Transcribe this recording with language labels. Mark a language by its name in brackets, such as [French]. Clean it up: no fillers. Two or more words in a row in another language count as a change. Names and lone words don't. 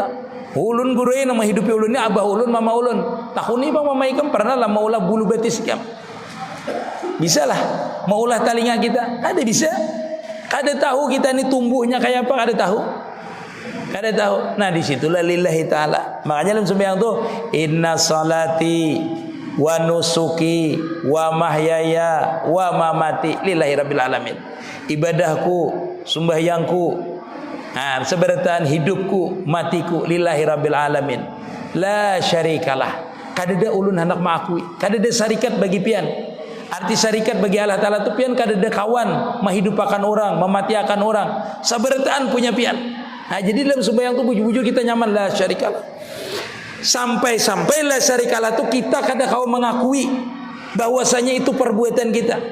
[Banjar] Ulun gurui nama hidupi ulun ni abah ulun, mama ulun. Tahun ni bang mama ikam pernah lah maulah bulu betis ikam. Bisa lah maulah telinga kita. Ada bisa. Kada tahu kita ni tumbuhnya kayak apa, kada tahu. Kada tahu. Nah disitulah [Arabic] لله تعالى. [Banjar] Makanya dalam sembahyang tu [Arabic] إن صلاتي ونسكي ومحياي ومماتي لله رب العالمين. [Banjar] Ibadahku, sembahyangku, seberataan hidupku, matiku [Arabic] لله رب العالمين. لا شريك له. [Banjar] Kada ada ulun hendak mengakui, kada ada syarikat bagi pian. Arti syarikat bagi Allah taala tu pian kada ada kawan menghidupakan orang, mematiakan orang. Saberataan punya pian. Jadi dalam sembahyang tu bujur-bujur kita nyaman [Arabic] لا شريك له. [Banjar] Sampai [Arabic] لا شريك له [Banjar] tu kita kada kau mengakui bahwasanya itu perbuatan kita.